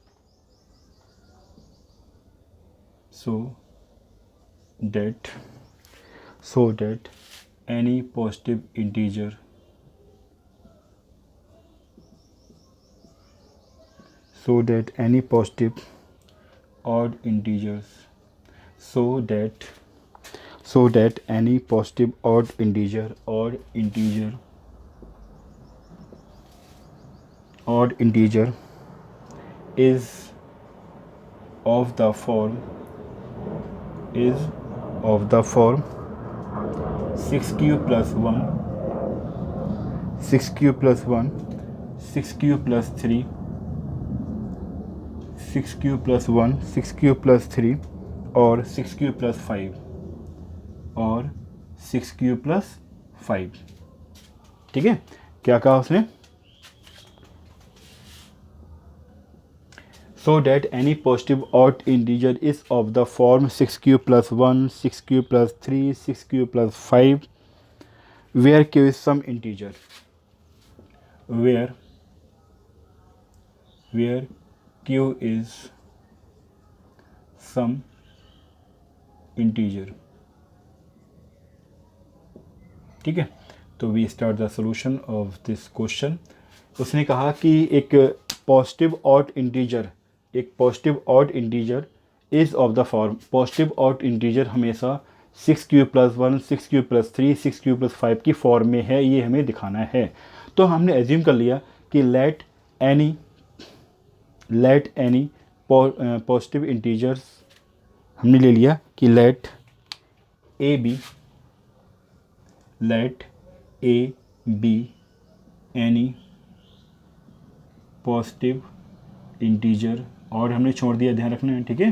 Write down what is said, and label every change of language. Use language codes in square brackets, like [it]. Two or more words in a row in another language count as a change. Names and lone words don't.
[en] any positive integer odd integers, so that any positive odd integer is of the form 6q plus 1 6q plus 1 6q plus 3 6q plus 1 6q plus 3 और 6q plus 5 और 6q plus 5, [hi] ठीक है। क्या कहा उसने, [en] so that any positive odd integer is of the form 6q plus 1 6q plus 3 6q plus 5 where q is some integer, where q is some integer, [hi] ठीक है। [en] तो we start the solution of this question. [hi] उसने कहा कि एक [en] positive odd integer is of the form, positive odd integer [hi] हमेशा [en] 6q plus 1 6q plus 3 6q plus 5 [hi] की फॉर्म में है, ये हमें दिखाना है। तो हमने एज्यूम कर लिया कि [en] let any positive integers, [hi] हमने ले लिया कि [en] let a be any positive integer, [hi] और हमने छोड़ दिया, ध्यान रखना है, ठीक है।